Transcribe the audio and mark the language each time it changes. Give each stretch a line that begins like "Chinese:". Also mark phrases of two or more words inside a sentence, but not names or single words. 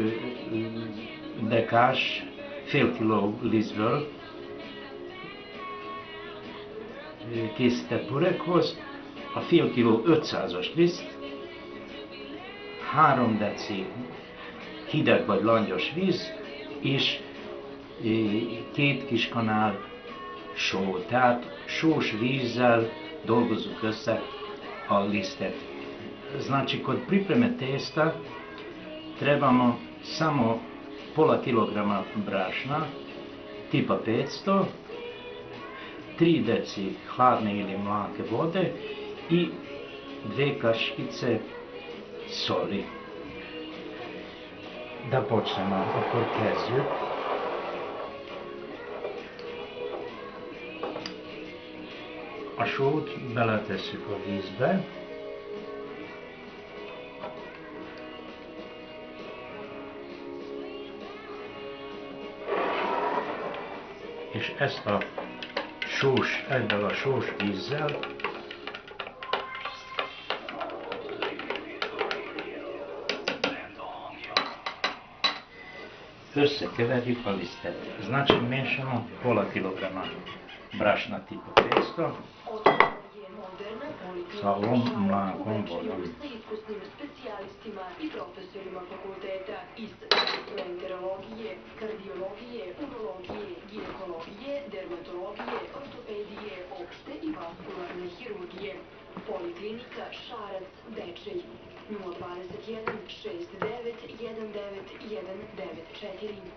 Hungarian: dekás, fél kiló lisztből készített burekhoz, a fél kiló 500-as liszt, 3 deci hideg vagy langyos víz, és 2 kis kanál só. Tehát sós vízzel dolgozzuk össze a listet.
Serbian: Znači, kod pripreme testa trebamo samo pola kilograma brašna, tipa 500, 3 deci hladne ili mlake vode i 2 kaškice soli. Da počnemo,
Hungarian: akkor kezdjük. A sót beletesszük a vízbe. És ezt a ezzel a sós vízzel összekeverjük a lisztet.
Serbian: Znači, miješamo pola kilograma brašna tipa 500 sa ovom mlakom vodom. Poliklinika Šarac, Bečej, 021 69 19